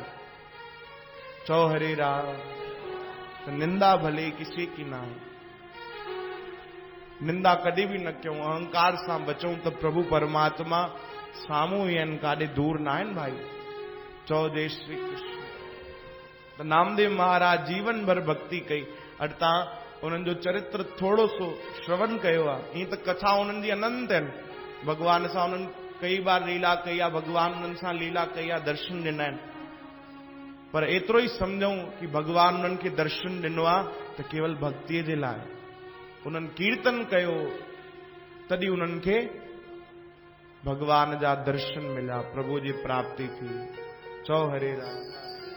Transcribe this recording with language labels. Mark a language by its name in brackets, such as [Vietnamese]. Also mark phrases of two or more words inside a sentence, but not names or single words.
[Sindhi] चओ हरे राम। त [Hindi] निंदा भले किसी की ना है, [Sindhi] निंदा कॾहिं बि न कयूं, अहंकार सां बचूं त प्रभु परमात्मा साम्हूं ई आहिनि, काॾे दूर न आहिनि भाई। चओ जय श्री कृष्ण। त नामदेव महाराज जीवन भर भक्ति कई। अॼु तव्हां उन्हनि जो चरित्र थोरो सो श्रवण कयो आहे, ईअं त कथा उन्हनि जी अनंत आहिनि, भॻवान सां उन्हनि कई बार लीला कई आहे, भॻवान उन्हनि सां लीला कई आहे, दर्शन ॾिना आहिनि, पर एतिरो ई सम्झूं कि भॻवान उन्हनि खे दर्शन ॾिनो आहे त केवल भक्तीअ जे लाइ। उन्हनि कीर्तन कयो तॾहिं उन्हनि खे भॻवान जा दर्शन मिलिया, प्रभु जी प्राप्ति थी। चओ हरे राम।